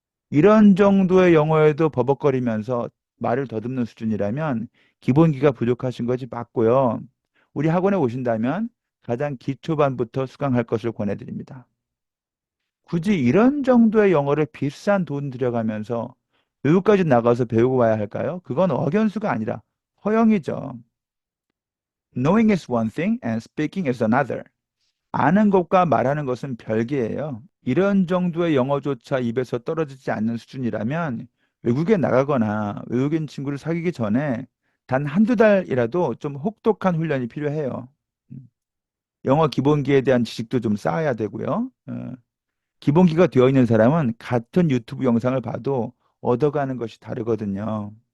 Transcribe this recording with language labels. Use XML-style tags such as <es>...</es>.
<ko>이런 정도의 영어에도 버벅거리면서 말을 더듬는 수준이라면 기본기가 부족하신 것이 맞고요. 우리 학원에 오신다면 가장 기초반부터 수강할 것을 권해드립니다. 굳이 이런 정도의 영어를 비싼 돈 들여가면서 외국까지 나가서 배우고 와야 할까요? 그건 억연수가 아니라 허영이죠.</ko> <en>Knowing is one thing and speaking is another.</en> <ko>아는 것과 말하는 것은 별개예요. 이런 정도의 영어조차 입에서 떨어지지 않는 수준이라면 외국에 나가거나 외국인 친구를 사귀기 전에 단 한두 달이라도 좀 혹독한 훈련이 필요해요. 음. 영어 기본기에 대한 지식도 좀 쌓아야 되고요. 기본기가 되어 있는 사람은 같은 유튜브 영상을 봐도 얻어가는 것이 다르거든요.</ko>